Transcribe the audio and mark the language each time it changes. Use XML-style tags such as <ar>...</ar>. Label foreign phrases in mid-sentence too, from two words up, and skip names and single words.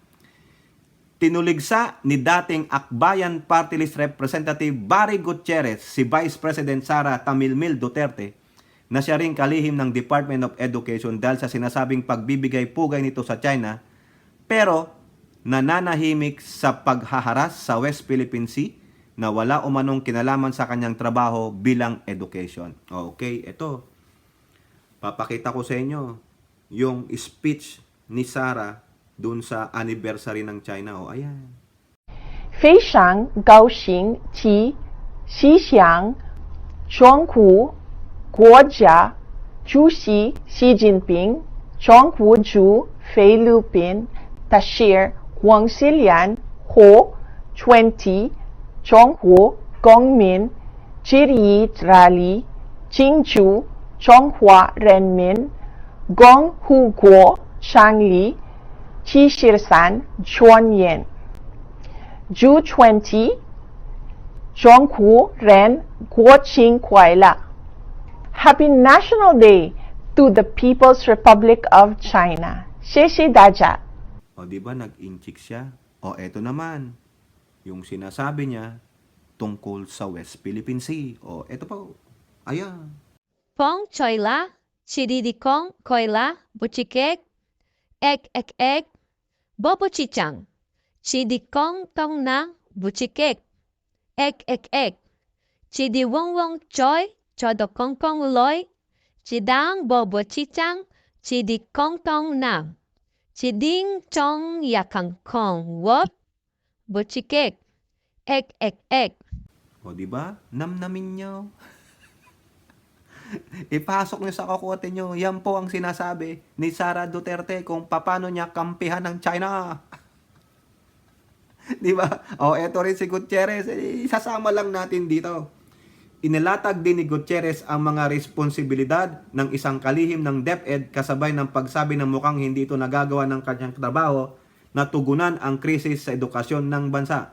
<tl>Tinuligsa ni dating Akbayan Party List Representative Barry Gutierrez si Vice President Sara Tamilmil Duterte na siya ring kalihim ng Department of Education dahil sa sinasabing pagbibigay pugay nito sa China, pero nananahimik sa paghaharas sa West Philippine Sea na wala umanong kinalaman sa kanyang trabaho bilang education. Okay, ito. Papakita ko sa inyo yung speech ni Sara dun sa anniversary ng China. O, ayan.</tl> <zh>非常高兴及希望中国国家主席习近平、中国驻菲律宾大使黄世良和20中国公民致意热烈庆祝中华人民共和国成立 73周年。G20 中国人国庆快乐</zh> <en>Happy National Day to the People's Republic of China.</en> <zh>谢谢大家。</zh> <tl>O, di ba nag-inchik siya? O, eto naman. Yung sinasabi niya tungkol sa West Philippine Sea. O, eto po. Ayan. Pong choila, chididikong koila, buchikek, ek, bobo chichang, chidikong tong na, buchikek, ek, chidiwongwong choy, chodokongkong loy, chidang bobo chichang, chidikong tong na, chiding chong yakangkong wop, buchikek, ek. O, di ba? Namnamin nyo. Ipasok nyo sa kokote nyo. Yan po ang sinasabi ni Sara Duterte kung paano niya kampihan ng China. Di ba? O, eto rin si Gutierrez. Isasama lang natin dito. Inilatag din ni Gutierrez ang mga responsibilidad ng isang kalihim ng DepEd kasabay ng pagsabi na mukhang hindi ito nagagawa ng kanyang trabaho na tugunan ang krisis sa edukasyon ng bansa.</tl>